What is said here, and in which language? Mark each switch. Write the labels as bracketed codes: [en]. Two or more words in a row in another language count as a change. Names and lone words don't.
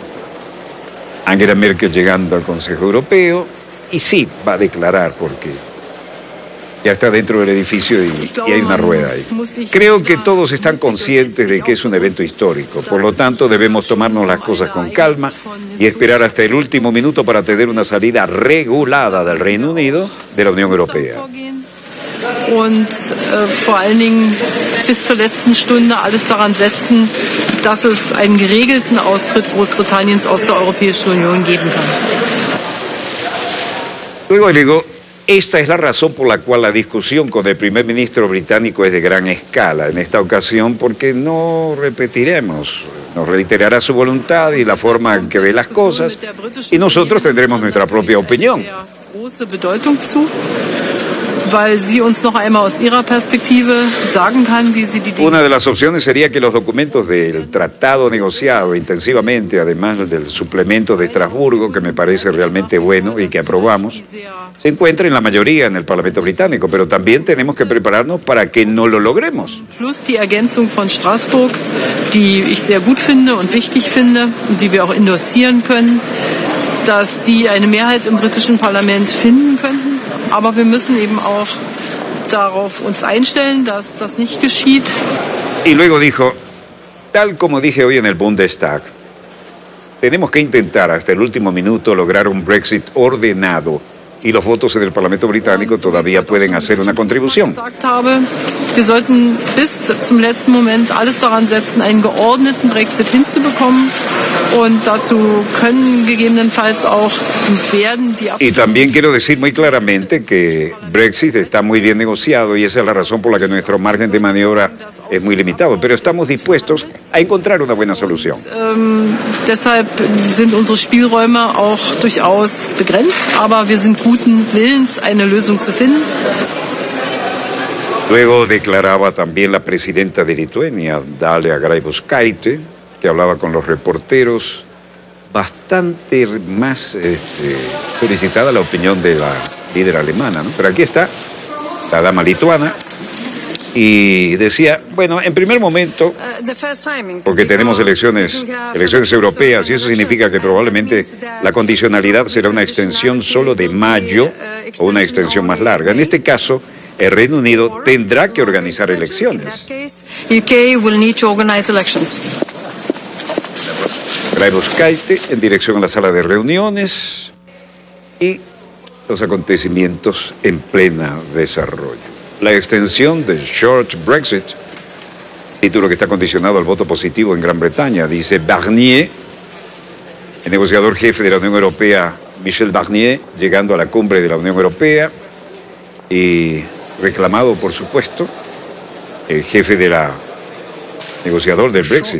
[es] Angela Merkel llegando al Consejo Europeo y sí va a declarar porque ya está dentro del edificio y hay una rueda ahí. Creo que todos están conscientes de que es un evento histórico, por lo tanto debemos tomarnos las cosas con calma y esperar hasta el último minuto para tener una salida regulada del Reino Unido de la Unión Europea. [de] Und vor allen Dingen bis zur letzten Stunde alles daran setzen, dass es einen geregelten Austritt Großbritanniens aus der Europäischen Union geben kann. [es] Luego digo, esta es la razón por la cual la discusión con el primer ministro británico es de gran escala en esta ocasión, porque no repetiremos, nos reiterará su voluntad y la forma en que ve las cosas, y nosotros tendremos nuestra propia opinión. [de] Weil sie uns noch einmal aus ihrer Perspektive sagen kann, wie sie die Dinge. [es] Una de las opciones sería que los documentos del tratado negociado intensivamente, además del suplemento de Estrasburgo, que me parece realmente bueno y que aprobamos, se encuentren la mayoría en el Parlamento británico, pero también tenemos que prepararnos para que no lo logremos. [de] Plus die Ergänzung von Straßburg, die ich sehr gut finde und wichtig finde und die wir auch endossieren können, dass die eine Mehrheit im britischen Parlament finden könnten. Aber wir müssen eben auch darauf uns einstellen, dass das nicht geschieht. [es] Y luego dijo, tal como dije hoy en el Bundestag, tenemos que intentar hasta el último minuto lograr un Brexit ordenado y los votos en el Parlamento británico todavía pueden hacer una contribución. [de] Wir sollten bis zum letzten Moment alles daran setzen, einen geordneten Brexit hinzubekommen. Und dazu können gegebenenfalls auch werden die [es] Y también quiero decir muy claramente que Brexit está muy bien negociado y esa es la razón por la que nuestro margen de maniobra es muy limitado, pero estamos dispuestos a encontrar una buena solución. [de] Deshalb sind unsere Spielräume auch durchaus begrenzt, aber wir sind guten Willens, eine Lösung zu finden. [es] Luego declaraba también la presidenta de Lituania, Dalia Grybauskaite, que hablaba con los reporteros, bastante más solicitada la opinión de la líder alemana, ¿no? Pero aquí está la dama lituana y decía, bueno, en primer momento, porque tenemos elecciones europeas y eso significa que probablemente la condicionalidad será una extensión solo de mayo o una extensión más larga. En este caso, el Reino Unido tendrá que organizar elecciones. [en] UK will need to organize elections. [es] Grybauskaite en dirección a la sala de reuniones y los acontecimientos en plena desarrollo. La extensión del Short Brexit, título que está condicionado al voto positivo en Gran Bretaña, dice Barnier, el negociador jefe de la Unión Europea, Michel Barnier, llegando a la cumbre de la Unión Europea y reclamado, por supuesto, el jefe de la negociador del Brexit.